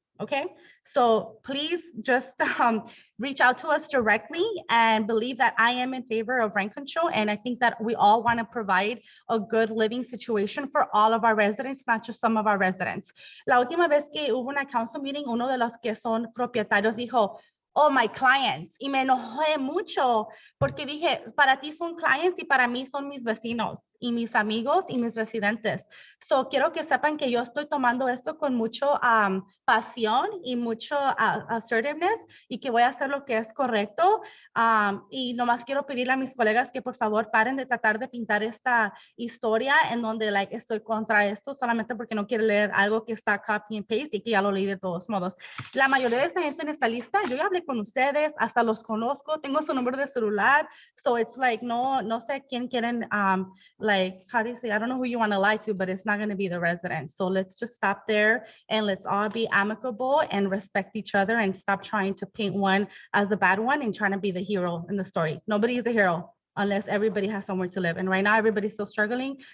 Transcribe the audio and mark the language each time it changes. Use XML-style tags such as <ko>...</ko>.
<en>Okay, so please just reach out to us directly and believe that I am in favor of rent control. And I think that we all want to provide a good living situation for all of our residents, not just some of our residents.</en> <es>La última vez que hubo una</es> <en>council meeting,</en> <es>uno de los que son propietarios dijo,</es> <en>oh, my clients,</en> <es>y me enojé mucho porque dije, para ti son</es> <en>clients</en> <es>y para mí son mis vecinos y mis amigos y mis residentes. So, quiero que sepan que yo estoy tomando esto con mucho pasión y mucho assertiveness y que voy a hacer lo que es correcto. Y nomás quiero pedirle a mis colegas que por favor paren de tratar de pintar esta historia en donde estoy contra esto solamente porque no quiero leer algo que está</es> <en>copy and paste</en> <es>y que ya lo leí de todos modos. La mayoría de esta gente en esta lista, yo ya hablé con ustedes, hasta los conozco, tengo su número de celular.</es> <en>So it's</en> <es>no sé quién quieren,</es> <en>how do you say, I don't know who you want to lie to, but it's not going to be the resident. So let's just stop there and let's all be amicable and respect each other and stop trying to paint one as a bad one and trying to be the hero in the story. Nobody is a hero unless everybody has somewhere to live. And right now everybody's still struggling.</en>